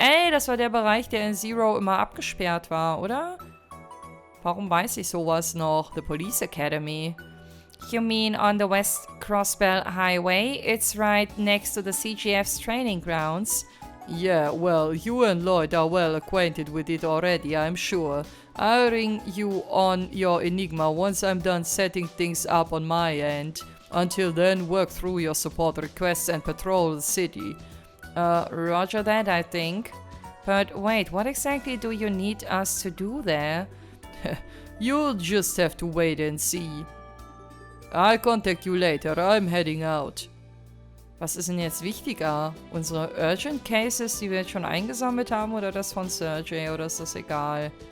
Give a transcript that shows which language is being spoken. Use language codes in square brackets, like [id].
[de] Das war der Bereich, der in Zero immer abgesperrt war, oder? Warum weiß ich sowas noch? [en] The police academy. You mean on the West Crossbell Highway? It's right next to the CGF's training grounds. Yeah, well, you and Lloyd are well acquainted with it already, I'm sure. I'll ring you on your Enigma once I'm done setting things up on my end. Until then, work through your support requests and patrol the city. Roger that, I think. But wait, what exactly do you need us to do there? You'll just have to wait and see. I'll contact you later, I'm heading out. [de] Was ist denn jetzt wichtiger? Unsere Urgent Cases, die wir jetzt schon eingesammelt haben, oder das von Sergey, oder ist das egal?